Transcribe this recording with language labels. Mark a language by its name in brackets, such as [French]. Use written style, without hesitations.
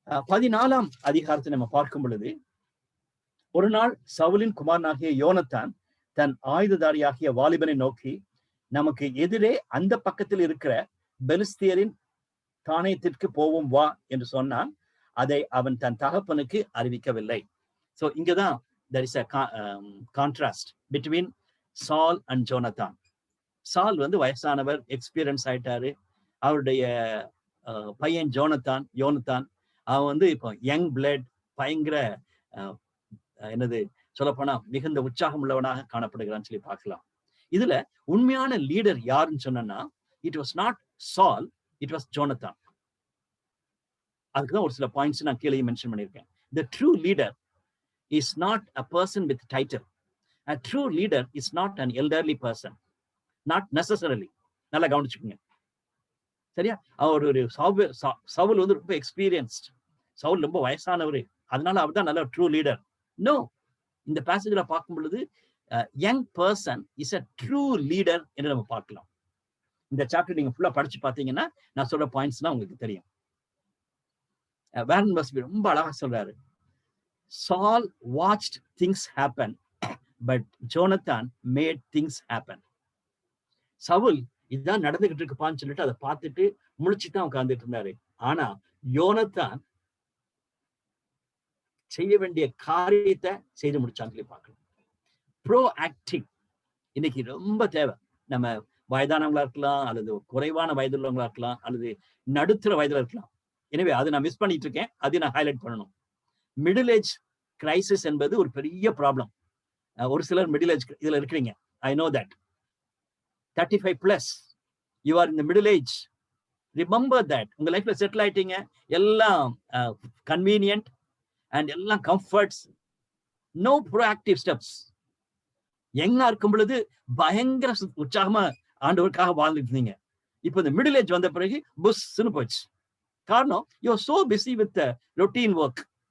[Tamil] 14ஆம் அதிகாரத்தை நம்ம பார்க்கும் பொழுது, ஒரு நாள் சவுலின் குமாரனாகிய யோனத்தான் தன் ஆயுததாரியாகிய வாலிபனை நோக்கி, நமக்கு எதிரே அந்த பக்கத்தில் இருக்கிற பெலிஸ்தியரின் தானியத்திற்கு போவோம் வா என்று சொன்னான். அதை அவன் தன் தகப்பனுக்கு அறிவிக்கவில்லை. சோ இங்கதான் [English] there is a contrast between Saul and Jonathan. [Tamil] சால் வயசானவர், எக்ஸ்பீரியன்ஸ் ஆயிட்டாரு. அவருடைய பையன் யோனத்தான் அவன் இப்போ யங் பிளட், பயங்கர சொல்லப்போனா மிகுந்த உற்சாகம் உள்ளவனாக காணப்படுகிறான்னு சொல்லி பார்க்கலாம். இதுல உண்மையான லீடர் யாருன்னு சொன்னா, [English] It was not Saul, it was Jonathan. [Tamil] அதுக்குதான் ஒரு சில பாயிண்ட்ஸ் நான் கீழே மென்ஷன் பண்ணியிருக்கேன். [English] The true leader is not a person with title. A true leader is not an elderly person. Not necessarily. [Tamil] நல்லா கவனிச்சுக்கோங்க, சரியா? அவர் ஒரு சவுல் ரொம்ப எக்ஸ்பீரியன்ஸ்ட். சவுல் ரொம்ப வயசானவர், அதனால அவர் தான் நல்ல ட்ரூ லீடர். நோ, இந்த பேசேஜ்ல பார்க்கும் பொழுது [English] young person is a true leader [Tamil] என்று நம்ம பார்க்கலாம். இந்த சாப்டர் நீங்க ஃபுல்லா படிச்சு பார்த்தீங்கன்னா நான் சொல்ற பாயிண்ட்ஸ்லாம் உங்களுக்கு தெரியும். [English] Warren Busby [Tamil] ரொம்ப அழகா சொல்றாரு, [English] Saul watched things happen, but Jonathan made things happen. [Tamil] Saul இதுதான் நடந்துகிட்டு இருக்குப்பான்னு சொல்லிட்டு அதை பார்த்துட்டு முழிச்சுதான் உட்கார்ந்துட்டு இருந்தாரு. ஆனா யோனத்தான் செய்ய வேண்டிய காரியத்தை செய்து முடிச்சான்னு சொல்லி பார்க்கணும். ப்ரோ ஆக்டிங் இன்னைக்கு ரொம்ப தேவை. நம்ம வயதானவங்களா இருக்கலாம், அல்லது குறைவான வயதுள்ளவங்களா இருக்கலாம், அல்லது நடுத்தர வயதுல இருக்கலாம். எனவே அதை நான் மிஸ் பண்ணிட்டு இருக்கேன், அதையும் நான் ஹைலைட் பண்ணணும். மிடில் ஏஜ் கிரைசிஸ் என்பது ஒரு பெரிய ப்ராப்ளம். ஒரு சிலர் மிடில் ஏஜ் இதுல இருக்கிறீங்க. [English] I know that. 35+, you are in the middle age. Remember that. [Tamil] உங்க லைஃப்ல செட்டில் ஆயிட்டீங்க, எல்லாம் கன்வீனியன்ட் அண்ட் எல்லாம் கம்ஃபர்ட்ஸ், [English] No proactive steps. [Tamil] யங்கா இருக்கும் பொழுது பயங்கர உற்சாகமா ஆண்டவருக்காக வாழ்ந்துட்டு இருந்தீங்க. இப்போ இந்த மிடில் ஏஜ் வந்த பிறகு புஷ்ன்னு போச்சு. காரணம், [English] You are so busy with routine work.